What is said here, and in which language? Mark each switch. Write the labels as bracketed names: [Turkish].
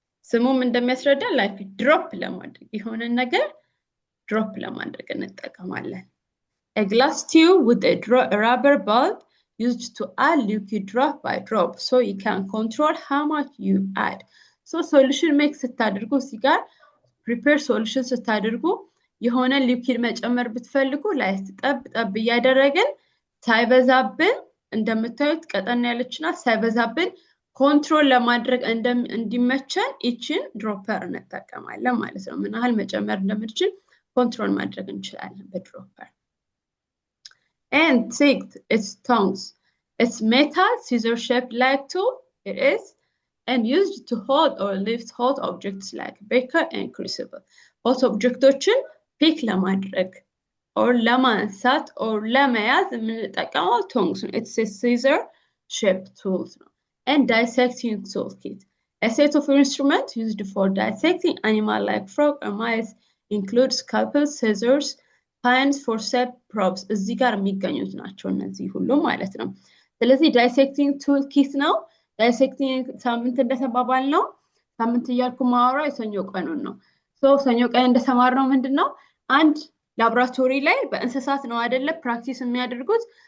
[Amharic] ስሙም እንደሚያስረዳ like drop ለማድረግ የሆነ ነገር drop ለማድረግ እንጠቀማለን። [English] A glass tube with a rubber bulb used to add liquid drop by drop so you can control how much you add. [Amharic] So solution mix ስታደርጉ እዚህ ጋር prepare solution ስታደርጉ የሆነ ሊኩዊድ መጨመር ብትፈልጉ ላይት ጠብ እያደረግን ሳይበዛብን እንደምታዩት ቀጠን ያለችና ሳይበዛብን ኮንትሮል ለማድረግ እንዲመቸን እቺን ድሮፐር እንጠቀማለን ማለት ነው። ምን ያህል መጨመር እንደምንችል ኮንትሮል ማድረግ እንችላለን በድሮፐር። [English] And sixth, its tongues. It's metal scissor shaped like tool. It is and used to hold or lift hot objects like beaker and crucible. [Amharic] Hot objectoችን ፒክ ለማድረግ or ለማንሳት or ለመያዝ የምንጠቀመው tongs ነው። [English] It's a scissor shaped tool [Amharic] ነው። [English] And dissecting toolkit. A set of instruments used for dissecting animals like frog or mice include scalpels, scissors, pines, forceps, probes. [Amharic] እዚህ ጋር የሚገኙት ናቸው እነዚህ ሁሉ ማለት ነው። ስለዚህ ዳይሴክቲንግ ቱል ኪት ነው። ዳይሴክቲንግ ሳምንት እንደተባባል ነው። ሳምንት እያልኩ ማወራው የሰኞ ቀኑን ነው። ሰኞ ቀን እንደተማርነው ምንድነው አንድ ላብራቶሪ ላይ በእንስሳት ነው አይደለ ፕራክቲስ የሚያደርጉት።